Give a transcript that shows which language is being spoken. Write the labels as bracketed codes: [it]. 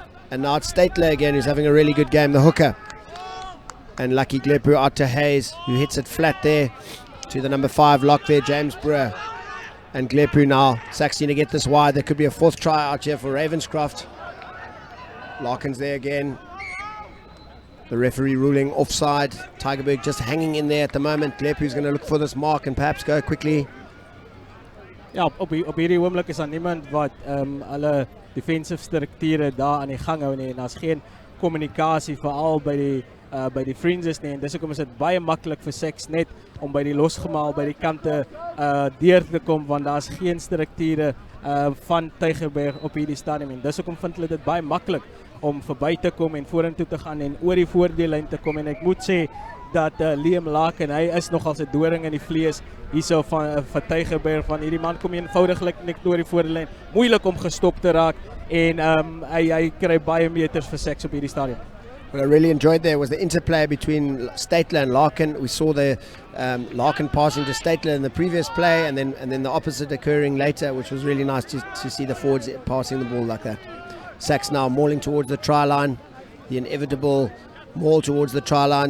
[en] And now it's Statler again, who's having a really good game, the hooker. And lucky Glepu out to Hayes, who hits it flat there to the number 5 lock there, James Brewer. And Glepu now, SACS need to get this wide. There could be a 4th try out here for Ravenscroft. Larkin's there again. The referee ruling offside. Tygerberg just hanging in there at the moment. Glepu's going to look for this mark and perhaps go quickly. [af] Ja, op hierdie oomblik is daar niemand wat alle defensive strukture daar aan die gang hou nie, en daar's geen kommunikasie veral by die fringes nie, en dis hoekom is dit baie maklik vir SACS net om by die losgemaal by die kante deur te kom, want daar's geen strukture van Tygerberg op hierdie stadium, en dis hoekom vind hulle dit baie maklik om verby te kom en vorentoe te gaan en oor die voordeellyn te kom, en ek moet sê dat Liam Larkin, hy is nogal 'n doring in die vlees hierso van Tygerberg, van hierdie man kom eenvoudiglik net oor die voordeellyn, moeilik om gestop te raak, en hy kry baie meters vir SACS op hierdie stadium. [en] What I really enjoyed there was the interplay between Statler and Larkin. We saw the Larkin passing to Statler in the previous play, and then the opposite occurring later, which was really nice to see the forwards passing the ball like that. SACS now mauling towards the try line, the inevitable maul towards the try line.